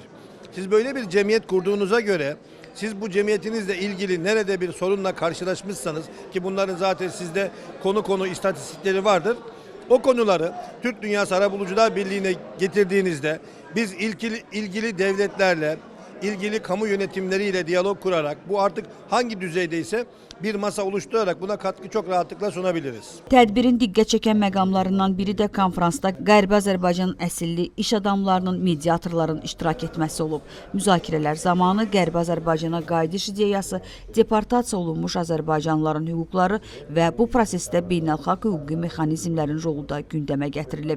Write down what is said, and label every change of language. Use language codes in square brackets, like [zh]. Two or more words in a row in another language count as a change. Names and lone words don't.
[tr] Siz böyle bir cemiyet kurduğunuza göre, siz bu cemiyetinizle ilgili nerede bir sorunla karşılaşmışsanız, ki bunların zaten sizde konu istatistikleri vardır, o konuları Türk Dünyası Arabulucular Birliği'ne getirdiğinizde biz ilgili devletlerle, ilgili kamu yönetimleriyle diyalog kurarak, bu artık hangi düzeydeyse bir masa oluşturarak buna katkı çok rahatlıkla sunabiliriz. [az] Tədbirin diqqət çəkən məqamlarından biri də konfransda Qərbi Azərbaycan əsilli iş adamlarının, mediatorların iştirak etməsi olub. Müzakirələr zamanı Qərbi Azərbaycana qayıdış ideyası, deportasiya olunmuş Azərbaycanlıların hüquqları və bu prosesdə beynəlxalq hüquqi mexanizmlərin rolu da gündəmə gətirilib.